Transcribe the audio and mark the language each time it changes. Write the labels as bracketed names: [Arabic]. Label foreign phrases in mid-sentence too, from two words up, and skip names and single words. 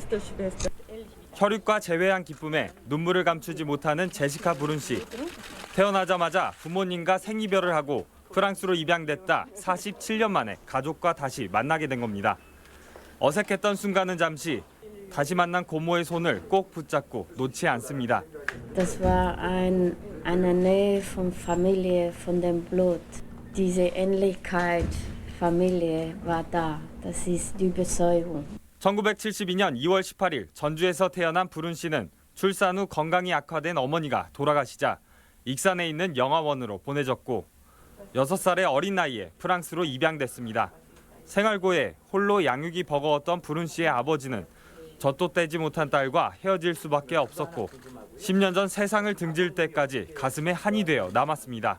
[Korean] 혈육과 재회한 기쁨에 눈물을 감추지 못하는 제시카 브룬 씨. 태어나자마자 부모님과 생이별을 하고 프랑스로 입양됐다 47년 만에 가족과 다시 만나게 된 겁니다. 어색했던 순간은 잠시 다시 만난 고모의 손을 꼭 붙잡고 놓지 않습니다. [German] Das war eine Nähe von Familie, von dem Blut. Diese Ähnlichkeit, Familie war da. Das ist die Überzeugung. [Korean] 1972년 2월 18일 전주에서 태어난 브룬 씨는 출산 후 건강이 악화된 어머니가 돌아가시자 익산에 있는 영아원으로 보내졌고 6살의 어린 나이에 프랑스로 입양됐습니다. 생활고에 홀로 양육이 버거웠던 브룬 씨의 아버지는 젖도 떼지 못한 딸과 헤어질 수밖에 없었고 10년 전 세상을 등질 때까지 가슴에 한이 되어 남았습니다.